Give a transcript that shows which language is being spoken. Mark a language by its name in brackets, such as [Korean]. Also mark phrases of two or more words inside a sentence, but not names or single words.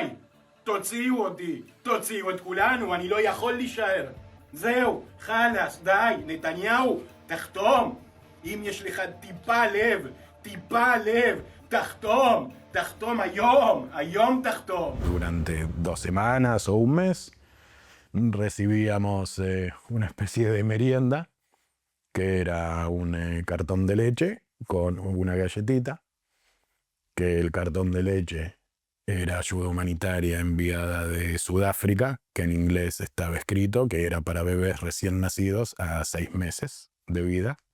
[Hebrew] תוציאו אותי, תוציאו את כולנו, אני לא יכול להישאר. זהו, חלאס, די, נתניהו, תחתום. אם יש לך טיפה לב, תחתום היום תחתום. [Spanish] Durante 2 semanas o un mes recibíamos una especie de merienda que era un cartón de leche con una galletita, que el cartón de leche era ayuda humanitaria enviada de Sudáfrica, que en inglés estaba escrito que era para bebés recién nacidos a 6 meses de vida.